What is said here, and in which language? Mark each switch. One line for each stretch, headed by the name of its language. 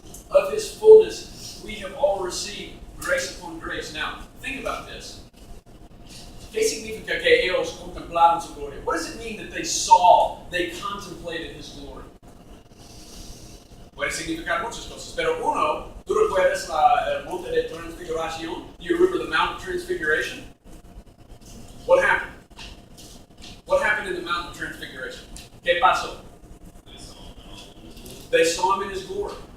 English: Of his fullness, we have all received grace upon grace. Now, think about this.
Spanish: ¿Qué significa que ellos contemplaron su gloria?
English: What does it mean that they saw, they contemplated his glory?
Spanish: Puede significar muchas cosas, pero uno, ¿tú recuerdas el monte de transfiguración?
English: Do you remember the Mount of Transfiguration? What happened? What happened in the Mount of Transfiguration?
Spanish: ¿Qué pasó?
English: They saw him in his glory.